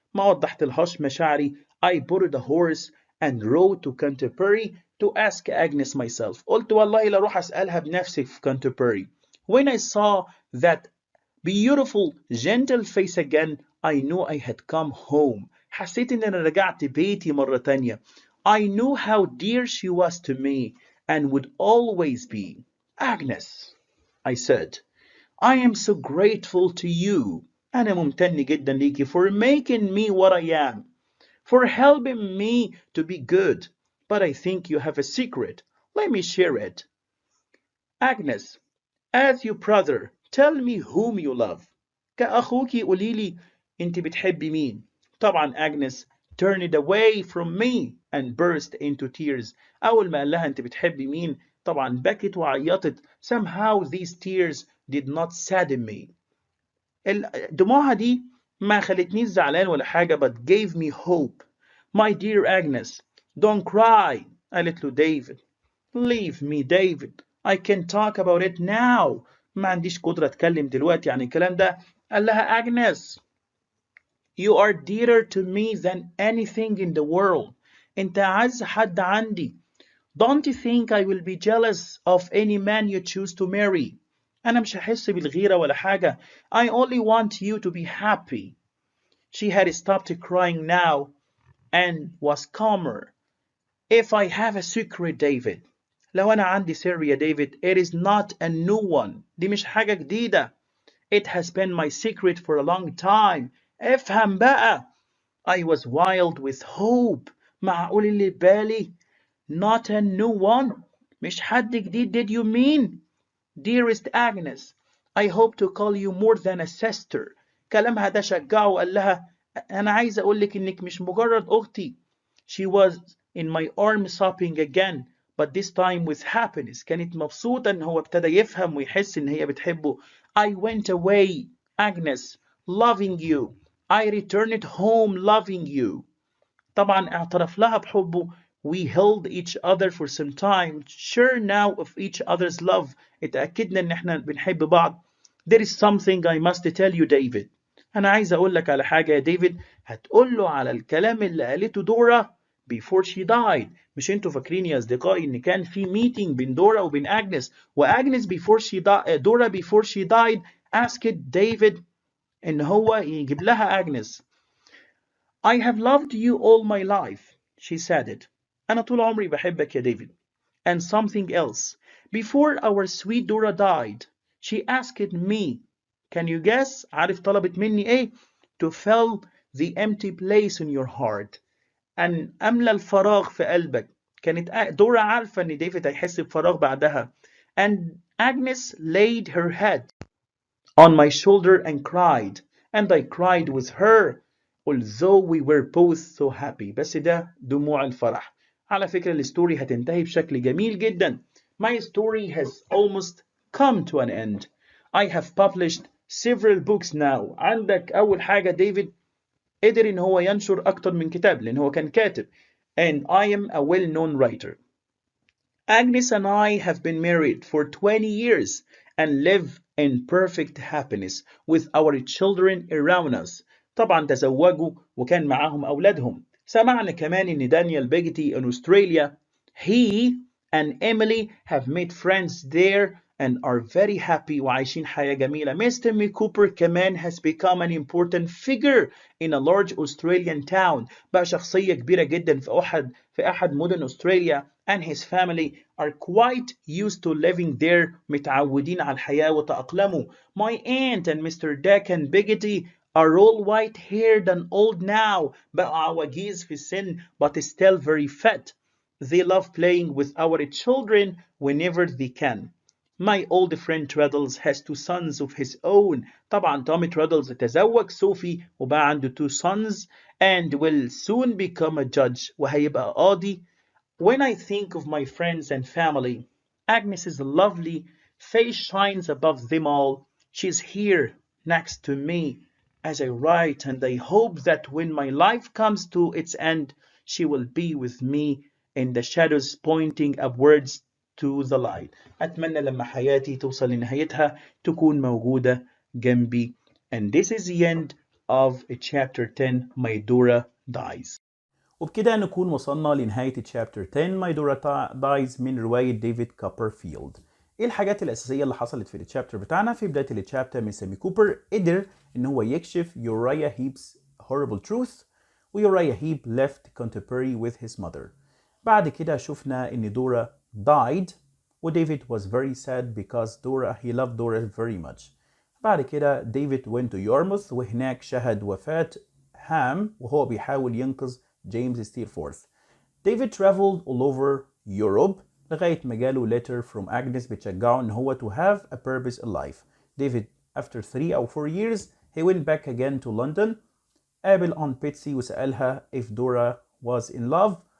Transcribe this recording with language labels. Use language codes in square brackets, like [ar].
[ar] ما وضحتلهاش مشاعري. [en] I boarded a horse and rode to Canterbury to ask Agnes myself. [ar] قلت والله لا أروح أسألها بنفسي في Canterbury. [en] When I saw that beautiful, gentle face again, I knew I had come home. [ar] حسيت إن أنا رجعت بيتي مرة تانية. [en] I knew how dear she was to me and would always be. Agnes, I said, I am so grateful to you. [ar] أنا ممتن جدا ليكي [en] for making me what I am, for helping me to be good. But I think you have a secret. Let me share it. Agnes, as your brother, tell me whom you love. [ar] كأخوكي قوليلي أنت بتحبي مين. [en] طبعا Agnes turned away from me and burst into tears. [ar] أول ما قال لها أنت بتحبي مين طبعا بكت وعيطت. [en] Somehow these tears did not sadden me. [ar] دموعها دي ما خلتنيش زعلان ولا حاجة [en] but gave me hope. My dear Agnes, don't cry. [ar] قالت له ديفيد [en] leave me David I can talk about it now [ar] ما عنديش قدرة أتكلم دلوقتي عن الكلام ده. قال لها أجنس [en] you are dearer to me than anything in the world [ar] أنت أعز حد عندي. [en] Don't you think I will be jealous of any man you choose to marry. [ar] أنا مش هحس بالغيرة ولا حاجة. [en] I only want you to be happy. She had stopped crying now and was calmer. If I have a secret, David. [ar] لو أنا عندي سر يا ديفيد, [en] it is not a new one. [ar] دي مش حاجة جديدة. [en] It has been my secret for a long time. [ar] افهم بقى. [en] I was wild with hope. [ar] معقول اللي بالي. [en] Not a new one. [ar] مش حد جديد [en] did you mean? Dearest Agnes, I hope to call you more than a sister. [ar] كلامها ده شجعه وقال لها أنا عايز أقول لك إنك مش مجرد أختي. [en] She was in my arms sobbing again, but this time with happiness. [ar] كانت مبسوطة إن هو ابتدى يفهم ويحس إن هي بتحبه. [en] I went away, Agnes, loving you. I returned home loving you. [ar] طبعا اعترف لها بحبه. [en] We held each other for some time, sure now of each other's love. [ar] اتأكدنا ان احنا بنحب بعض. [en] There is something I must tell you, David. [ar] انا عايز اقول لك على حاجة يا ديفيد. هتقول له على الكلام اللي قالته دورا [en] before she died. [ar] مش انتوا فاكرين يا اصدقائي ان كان في meeting بين دورا وبين اجنس, واجنس [en] before she died, [ar] دورا [en] before she died asked David [ar] ان هو يجيب لها اجنس. [en] I have loved you all my life, she said it. [ar] أنا طول عمري بحبك يا ديفيد. [en] And something else. Before our sweet Dora died, she asked me, can you guess? [ar] عارف طلبت مني إيه? [en] To fill the empty place in your heart. [ar] أن أملى الفراغ في قلبك. كانت دورا عارفة إن ديفيد هيحس بفراغ بعدها. [en] And Agnes laid her head on my shoulder and cried. And I cried with her. Although we were both so happy. [ar] بس ده دموع الفرح. على فكرة الستوري هتنتهي بشكل جميل جدا. [en] My story has almost come to an end. I have published several books now. [ar] عندك أول حاجة ديفيد قدر إن هو ينشر أكتر من كتاب لأن هو كان كاتب. [en] And I am a well-known writer. Agnes and I have been married for 20 years and live in perfect happiness with our children around us. [ar] طبعا تزوجوا وكان معاهم أولادهم. سمعنا كمان إن دانيال بيجتي [en] in Australia. He and Emily have made friends there and are very happy [ar] وعايشين حياة جميلة. [en] Mr. M. Cooper كمان has become an important figure in a large Australian town. [ar] بقى شخصية كبيرة جدا في أحد مدن أستراليا. [en] And his family are quite used to living there. [ar] متعودين على الحياة وتأقلموا. [en] My aunt and Mr. Dick and Biggity are all white-haired and old now. [ar] بقوا عواجيز في السن [en] but still very fit. They love playing with our children whenever they can. My old friend Treadles has two sons of his own. [ar] طبعا تومي تريدلز تزوج صوفي وبقى عنده [en] two sons and will soon become a judge [ar] وهيبقى قاضي. [en] When I think of my friends and family, Agnes's lovely face shines above them all. She's here next to me as I write, and I hope that when my life comes to its end, she will be with me in the shadows pointing upwards to the light. [ar] أتمنى لما حياتي توصل لنهايتها تكون موجودة جنبي. [en] And this is the end of chapter 10, My Dora Dies. [ar] وبكده نكون وصلنا لنهاية chapter 10 My Dora Dies من رواية ديفيد كوبرفيلد. ايه الحاجات الأساسية اللي حصلت في الشابتر بتاعنا؟ في بداية الشابتر ميسامي كوبر قدر ان هو يكشف يوريا هيب's [en] horrible truth [ar] ويوريا هيب [en] left Canterbury with his mother. [ar] بعد كده شفنا ان [en] دورا died وديفيد was very sad because he loved Dora very much. [ar] بعد كده ديفيد [en] went to Yarmouth [ar] وهناك شهد وفاة هام وهو بيحاول ينقذ جيمس ستيرفورث. [en] ديفيد traveled all over Europe [ar] لغاية ما جاله [en] letter from Agnes [ar] بتشجعه ان هو [en] to have a purpose in life. David after 3 or 4 years he went back again to London. قابل Aunt Betsy وسألها if Dora was in love.